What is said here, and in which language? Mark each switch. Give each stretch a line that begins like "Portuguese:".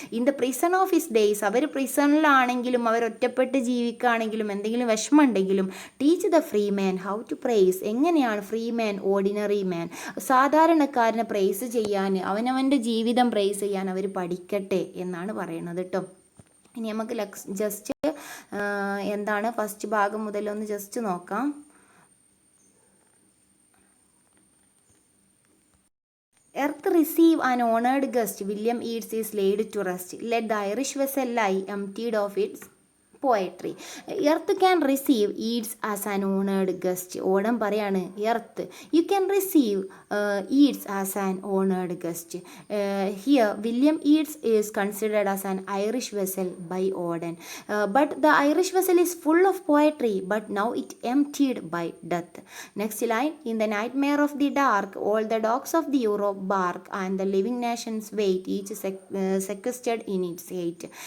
English: in the prison of his days,
Malayalam: അവർ പ്രിസണിലാണെങ്കിലും അവർ ഒറ്റപ്പെട്ട് ജീവിക്കുകയാണെങ്കിലും എന്തെങ്കിലും വിഷമം ഉണ്ടെങ്കിലും,
English: teach the free man how to praise,
Malayalam: എങ്ങനെയാണ് ഫ്രീ മാൻ, ഓർഡിനറി മാൻ, സാധാരണക്കാരനെ പ്രൈസ് ചെയ്യാൻ, അവനവൻ്റെ ജീവിതം പ്രൈസ് ചെയ്യാൻ അവർ പഠിക്കട്ടെ എന്നാണ് പറയുന്നത് കേട്ടോ. ഇനി നമുക്ക് ജസ്റ്റ് എന്താണ് ഫസ്റ്റ് ഭാഗം മുതലൊന്ന് ജസ്റ്റ് നോക്കാം.
English: Earth receive an honored guest, William Yeats is laid to rest. Let the Irish vessel lie emptied of its poetry. Earth can receive Yeats as an honored guest.
Malayalam: Onam പറയാണ്
English: Earth, you can receive Yeats as an honored guest. Here William Yeats is considered as an Irish vessel by Auden. But the Irish vessel is full of poetry, but now it emptied by death. Next line, in the nightmare of the dark all the dogs of the Europe bark, and the living nations wait, each sequestered in its hate.